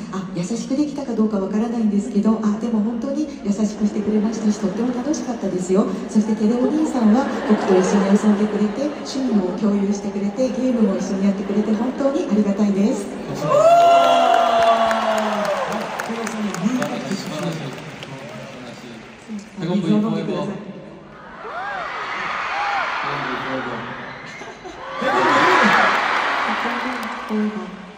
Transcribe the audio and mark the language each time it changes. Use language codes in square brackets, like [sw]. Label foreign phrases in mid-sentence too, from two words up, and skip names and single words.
[ja] 優しくできたかどうかわからないんですけど、でも本当に優しくしてくれましたし、とっても楽しかったですよ。そしてテレお兄さんは僕と一緒に遊んでくれて、趣味も共有してくれて、ゲームも一緒にやってくれて本当にありがたいです。素晴らしい。 [ko] 태건 부인 [ja] 水を飲んでください [ko] 포에버. 태건 부인 포에버. 포에버